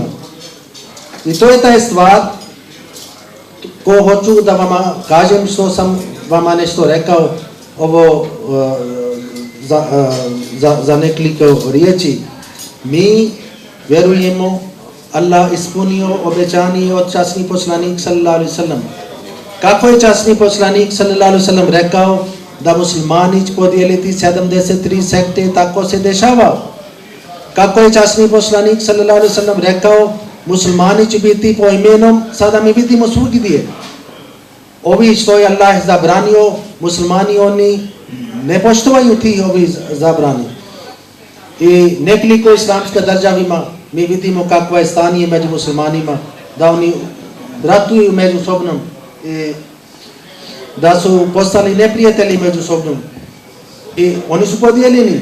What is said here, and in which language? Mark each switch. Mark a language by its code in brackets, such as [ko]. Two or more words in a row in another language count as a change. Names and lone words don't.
[bs] I to je taj stvar ko hoću da vama kažem što sam vama nešto rekao ovo za nekoliko riječi. Mi vjerujemo Allah ispunio obećanje od časni poslanik [ar] صلى الله عليه وسلم. [bs] Kako je časni poslanik [ar] صلى الله عليه وسلم [bs] rekao da muslimani će podijeliti 73 sekte, tako se dešava. Kako je časni poslanik [ar] صلى الله عليه وسلم [bs] rekao muslimani će biti po imenom, sada mi vidimo svugdje. Ovi što je Allah zabranio, muslimani oni ne poštovaju ti ovi zabrani. I nekoliko islamska državima mi vidimo kakva je stanje među muslimanima, da oni ratuju među sobom i da su postali neprijatelji među sobom i oni su podijeljeni.